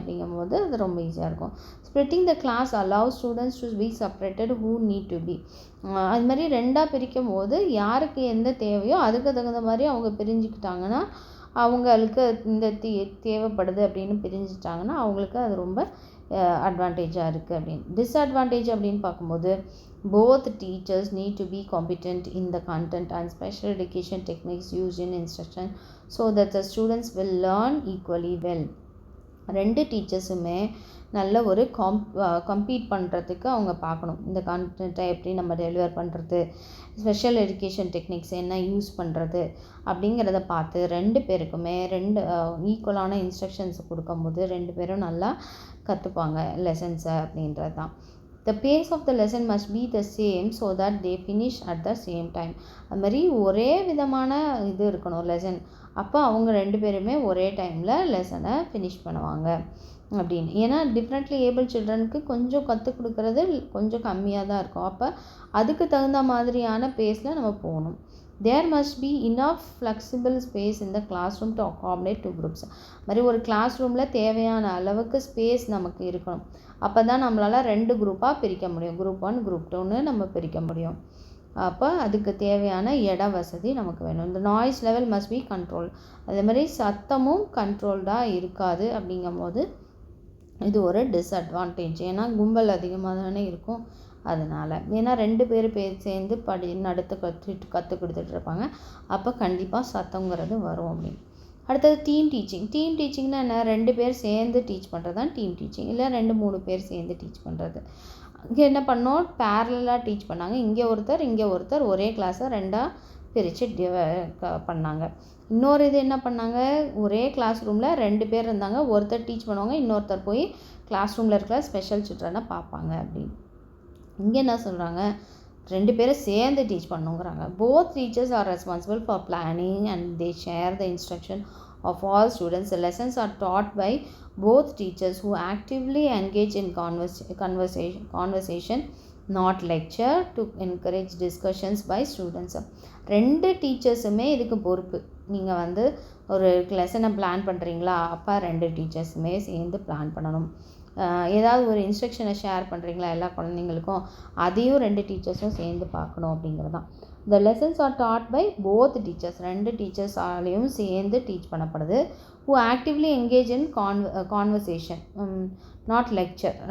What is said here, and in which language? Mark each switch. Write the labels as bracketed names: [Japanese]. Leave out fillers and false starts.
[Tamil] அப்படிங்கும்போது அது ரொம்ப ஈஸியாக இருக்கும். [English] Splitting the class allows students to be separated who need to be. [Tamil] அது மாதிரி 2ஆக பிரிக்கும் போது யாருக்கு எந்த தேவையோ அதுக்கு தகுந்த மாதிரி அவங்க பிரிஞ்சுக்கிட்டாங்கன்னா, அவங்களுக்கு இந்த தேவைப்படுது அப்படின்னு பிரிஞ்சுட்டாங்கன்னா அவங்களுக்கு அது ரொம்ப அட்வான்டேஜாக இருக்குது. அப்படின்னு டிஸ்அட்வான்டேஜ் அப்படின்னு பார்க்கும்போது [English] both teachers need to be competent in the content and special education techniques used in instruction so that the students will learn equally well. [Tamil] 2 டீச்சர்ஸுமே நல்ல ஒரு கம்பீட் பண்ணுறதுக்கு அவங்க பார்க்கணும். இந்த கான்டென்ட்டை எப்படி நம்ம டெலிவர் பண்ணுறது, ஸ்பெஷல் எஜுகேஷன் டெக்னிக்ஸ் என்ன யூஸ் பண்ணுறது அப்படிங்கிறத பார்த்து 2 பேருக்குமே 2 ஈக்குவலான இன்ஸ்ட்ரக்ஷன்ஸ் கொடுக்கும்போது 2 பேரும் நல்லா கற்றுப்பாங்க லெசன்ஸை அப்படின்றது தான். [English] The pace of the lesson must be the same so that they finish at the same time. [Tamil] அது மாதிரி ஒரே விதமான இது இருக்கணும் லெசன். அப்போ அவங்க 2 பேருமே ஒரே டைமில் லெசனை ஃபினிஷ் பண்ணுவாங்க அப்படின்னு. ஏன்னா டிஃப்ரெண்ட்லி ஏபிள் சில்ட்ரனுக்கு கொஞ்சம் கற்றுக் கொடுக்குறது கொஞ்சம் கம்மியாக தான் இருக்கும். அப்போ அதுக்கு தகுந்த மாதிரியான பேஸில் நம்ம போகணும். [English] There must be enough flexible space in the classroom to accommodate 2 groups. [Tamil] மாதிரி ஒரு கிளாஸ் ரூமில் தேவையான அளவுக்கு ஸ்பேஸ் நமக்கு இருக்கணும். அப்போ தான் நம்மளால் 2 குரூப்பாக பிரிக்க முடியும், குரூப் 1 குரூப் 2ன்னு நம்ம பிரிக்க முடியும். அப்போ அதுக்கு தேவையான இட வசதி நமக்கு வேணும். இந்த [English] Noise level must be control. [Tamil] அதே மாதிரி சத்தமும் கண்ட்ரோல்டாக இருக்காது. அப்படிங்கும்போது இது ஒரு டிஸ்அட்வான்டேஜ். ஏன்னா கும்பல் அதிகமாக தானே இருக்கும் அதனால். ஏன்னா 2 பேர் சேர்ந்து கற்றுக் கொடுத்துட்டு இருப்பாங்க. அப்போ கண்டிப்பாக சத்தங்கிறது வரும் அப்படின்னு. அடுத்தது டீம் டீச்சிங். டீம் டீச்சிங்னா என்ன, 2 பேர் சேர்ந்து டீச் பண்ணுறது தான் டீம் டீச்சிங். இல்லை 2-3 பேர் சேர்ந்து டீச் பண்ணுறது. இங்கே என்ன பண்ணோம், பேரலாக டீச் பண்ணாங்க. இங்கே ஒருத்தர் ஒரே கிளாஸை 2ஆக பிரித்து பண்ணாங்க. இன்னொரு இது என்ன பண்ணாங்க, ஒரே கிளாஸ் ரூமில் 2 பேர் இருந்தாங்க. ஒருத்தர் டீச் பண்ணுவாங்க, இன்னொருத்தர் போய் கிளாஸ் ரூமில் இருக்கிற ஸ்பெஷல் சில்ட்ரனை பார்ப்பாங்க அப்படின்னு. இங்கே என்ன சொல்கிறாங்க, 2 பேரும் சேர்ந்து teach பண்ணுங்கிறாங்க. [English] Both teachers are responsible for planning and they share the instruction of all students. The lessons are taught by both teachers who actively engage in conversation, not lecture, to encourage discussions by students. [Tamil] 2 டீச்சர்ஸுமே இதுக்கு பொறுப்பு. நீங்கள் ஒரு லெசனை plan பண்ணுறீங்களா, அப்போ 2 டீச்சர்ஸுமே சேர்ந்து plan பண்ணணும். ஏதாவது ஒரு இன்ஸ்ட்ரக்ஷனை ஷேர் பண்ணுறீங்களா எல்லா குழந்தைங்களுக்கும், அதையும் 2 டீச்சர்ஸும் சேர்ந்து பார்க்கணும் அப்படிங்கிறது தான். [English] The lessons are taught by both teachers. [Tamil] 2 டீச்சர்ஸாலையும் சேர்ந்து டீச் பண்ணப்படுது. [English] who actively engage in conversation, not lecture.